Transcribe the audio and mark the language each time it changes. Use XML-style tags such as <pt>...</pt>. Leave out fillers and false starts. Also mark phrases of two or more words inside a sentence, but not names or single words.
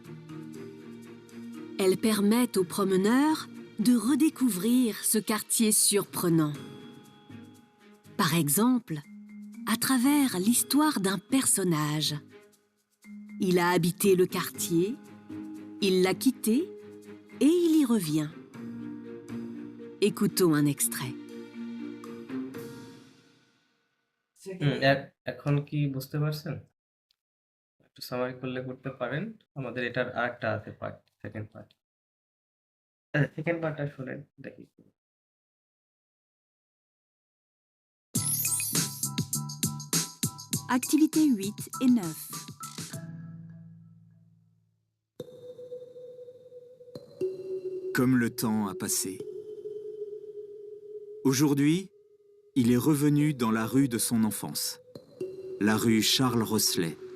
<fr>Elles permettent aux promeneurs de redécouvrir ce quartier surprenant. Par exemple, à travers l'histoire d'un personnage. Il a habité le quartier, il l'a quitté et il y revient. Écoutons un extrait.</fr> <bn>এখন কি বুঝতে পারছেন? একটু সামারি করলে করতে পারেন। আমাদের এটার আরেকটা আছে পার্ট,</bn> <en>second part. second partটা</en> <bn>শুনেন দেখি।</bn> <fr>Activités 8 et 9. Comme le temps a passé. Aujourd'hui, il est revenu dans la rue de son enfance, la rue Charles Rosselet.</fr>